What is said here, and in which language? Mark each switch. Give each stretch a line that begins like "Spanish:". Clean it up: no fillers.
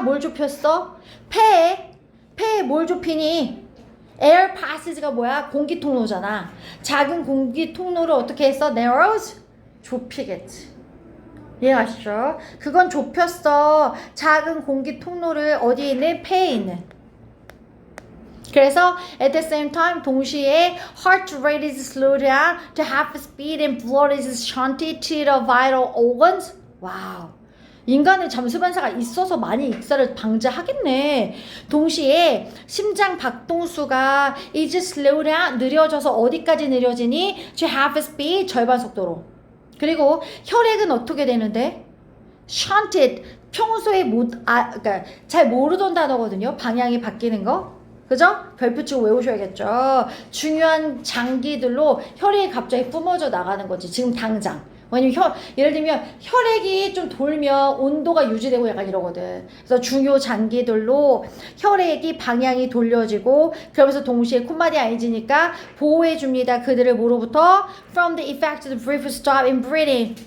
Korean: 뭘 좁혔어? 폐에 뭘 좁히니? air passage가 뭐야? 공기 통로잖아. 작은 공기 통로를 어떻게 했어? narrows? 좁히겠지. 이해가시죠? 그건 좁혔어. 작은 공기 통로를 어디에 있는? 폐에 있는. 그래서
English: at the same time
Korean: 동시에
English: heart rate is slowed down to half speed and blood is shunted to the vital organs.
Korean: 와우. 인간은 잠수 반사가 있어서 많이 익사를 방지하겠네. 동시에 심장 박동수가
English: is slowed down
Korean: 느려져서 어디까지 느려지니?
English: to half speed
Korean: 절반 속도로. 그리고 혈액은 어떻게 되는데? shunted 평소에 그러니까 잘 모르던 단어거든요. 방향이 바뀌는 거. 그죠? 별표 치고 외우셔야겠죠. 중요한 장기들로 혈액이 갑자기 뿜어져 나가는 거지. 지금 당장. 왜냐면 예를 들면 혈액이 좀 돌면 온도가 유지되고 약간 이러거든. 그래서 중요 장기들로 혈액이 방향이 돌려지고 그러면서 동시에 콤마디
English: ing
Korean: 니까 보호해 줍니다. 그들을 뭐로부터?
English: From the effect of brief stop in breathing.